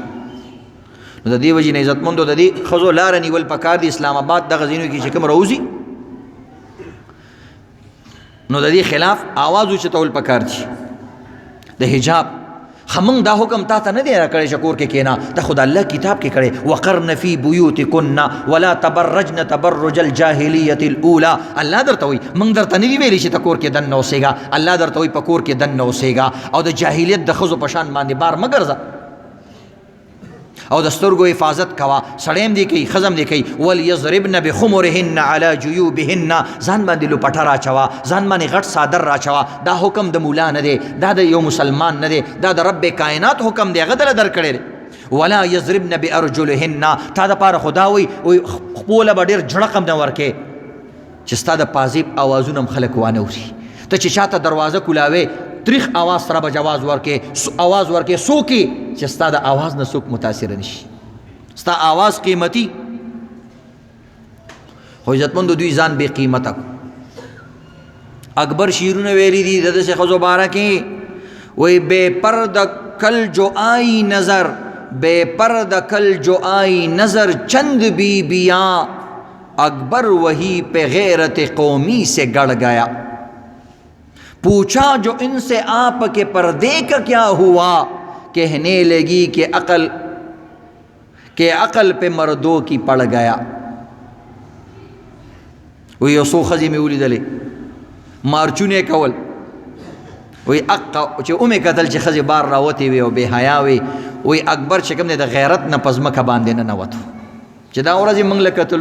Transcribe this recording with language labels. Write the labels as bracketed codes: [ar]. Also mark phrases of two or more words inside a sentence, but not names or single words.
[ps] نو د دې وجې نه عزتمندو د دې ښځو لاره نیول پکار دي. اسلام آباد دغه ځایونو کې چې کوم راوځي نو د دې خلاف آواز اوچتول پکار دي. د حجاب خمنګ دا حکم تا ته نه دی راکړی چې کور کې کېنه دا خو د الله کتاب کې کړی [ar] وقرن فی بیوتکن ولا تبرجن تبرج الجاهلیة الاولى. [ps] الله درته وایي موږ درته نه دي ویلي چې ته کور کې دننه اوسېږه الله درته وایي په کور کې دننه اوسېږه او د جاهلیت د ښځو په شان باندې بار مه ګرځه او د سترګو حفاظت کوه سړی هم دې کوي ښځه هم دې کوي. [ar] وليضربن بخمرهن على جیوبهن [ps] ځان باندې لوپټه راچوه ځان باندې غټ صادر راچوه. دا حکم د مولا نه دی دا د یو مسلمان نه دی دا د رب کائنات حکم دی هغه دله درکړی دی. [ar] ولا یضربن بارجلهن [ps] تا دپاره خدا وایي خپله به ډېر جړقم نه ورکې چې ستا د پازیب اوازونه هم خلک وانه اوري. ته چې چاته دروازه کولاوې تریخ آواز سره به جواز ورکې آواز ورکې څوکې چې ستا د آواز نه څوک متاثره نشي ستا آواز قیمتي. خو عزتمندو دوی ځان بې قیمته اکبر شیرونه ویلی دي د داسې ښځو باره کې وایي [ur] بے پرد کل جو آئی نظر بے پرد کل جو آئی نظر چند بیبیاں اکبر وہی پہ غیرت قومی سے گڑ گیا. پوچھا جو ان سے آپ کے پردے کا کیا ہوا کہنے لگی کہ عقل پہ مردوں کی پڑ گیا. [ps] وی یو څو ښځې مې ولیدلې مارچونه کول وی چې ومې کتل چې ښځې بار راوتې وي او بې حیا وي وی اکبر چې کوم دی د غیرت نه په ځمکه باندې نه ننوتو چې دا ورځې موږ له کتلو.